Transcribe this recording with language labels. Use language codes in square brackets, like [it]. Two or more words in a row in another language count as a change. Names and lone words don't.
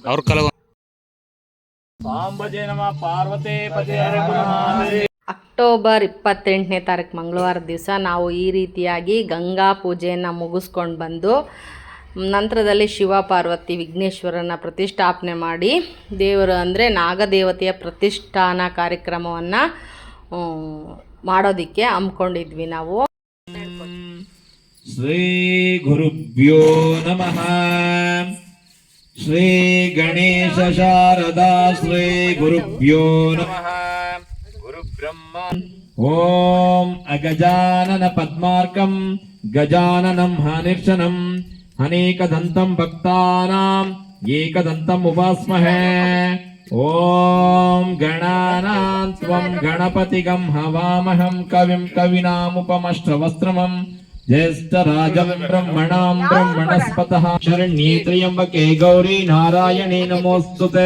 [kn] ಅಕ್ಟೋಬರ್ 28ನೇ ತಾರೀಕು ಮಂಗಳವಾರ ದಿವಸ ನಾವು ಈ ರೀತಿಯಾಗಿ ಗಂಗಾ ಪೂಜೆಯನ್ನು ಮುಗಿಸ್ಕೊಂಡು ಬಂದು ನಂತರದಲ್ಲಿ ಶಿವ ಪಾರ್ವತಿ ವಿಘ್ನೇಶ್ವರನ ಪ್ರತಿಷ್ಠಾಪನೆ ಮಾಡಿ ದೇವರು ಅಂದರೆ ನಾಗದೇವತೆಯ ಪ್ರತಿಷ್ಠಾನ ಕಾರ್ಯಕ್ರಮವನ್ನು ಮಾಡೋದಕ್ಕೆ ಹಮ್ಮಿಕೊಂಡಿದ್ವಿ ನಾವು. [sa] ಶ್ರೀ ಗುರುಭ್ಯೋ ನಮಃ. ಶ್ರೀ ಗಣೇಶ ಶಾರದಾ ಶ್ರೀ ಗುರುಭ್ಯೋ ನಮಃ. ಗುರುಬ್ರಹ್ಮ. ಓಂ ಅಗಜಾನನ ಪದ್ಮಾರ್ಕಂ ಗಜಾನನಂ ಹನಿರ್ಷಣಂ ಅನೇಕದಂತಂ ಭಕ್ತಾನಾಂ ಏಕದಂತಂ ಉಪಾಸ್ಮಹೇ. ಓಂ ಗಣಾನಾಂ ತ್ವಂ ಗಣಪತಿಗಂ ಹವಾಮಹಂ ಕವಿಂ ಕವಿನಾಮುಪಮಶ್ರವಸ್ತ್ರಮಂ ಜ್ಯೇಷ್ಠರಾಜಂ ಬ್ರಹ್ಮಣಾಂ ಬ್ರಹ್ಮಣಸ್ಪತಃ ಶರಣ್ಯೇ ತ್ರ್ಯಂಬಕೆ ಗೌರಿ ನಾರಾಯಣೇ ನಮೋಸ್ತುತೆ.